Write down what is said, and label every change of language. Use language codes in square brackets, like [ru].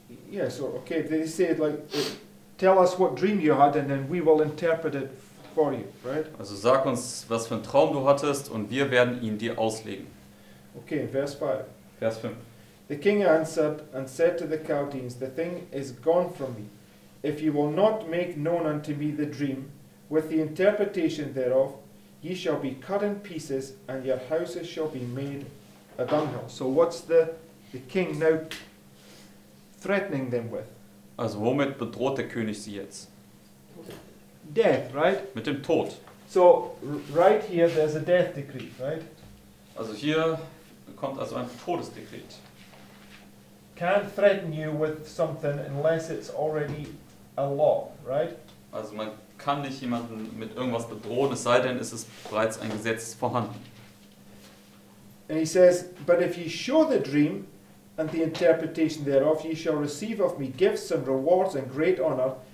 [en] Yeah, so okay, they say like, tell us what dream you had and then we will interpret it for you, right? [de] Also sag uns, was für einen Traum du hattest und wir werden ihn dir auslegen. [en] Okay, verse 5. [de] Vers 5. [en] The king answered and said to the Chaldeans, the thing is gone from me. If you will not make known unto me the dream, with the interpretation thereof, ye shall be cut in pieces, and your houses shall be made a dunghill. So what's the king now threatening them with? [de] Also womit bedroht der König sie jetzt? [en] Death, right? [de] Mit dem Tod. [en] So right here there's a death decree, right? [de] Also hier kommt also ein Todesdekret. [en] Can't threaten you with something unless it's already a law, right? [de] Also man kann nicht jemanden mit irgendwas bedrohen, es sei denn, es ist bereits ein Gesetz vorhanden. [en] And he says, but if ye show the dream and the interpretation thereof, ye shall receive of me gifts and rewards and great honor.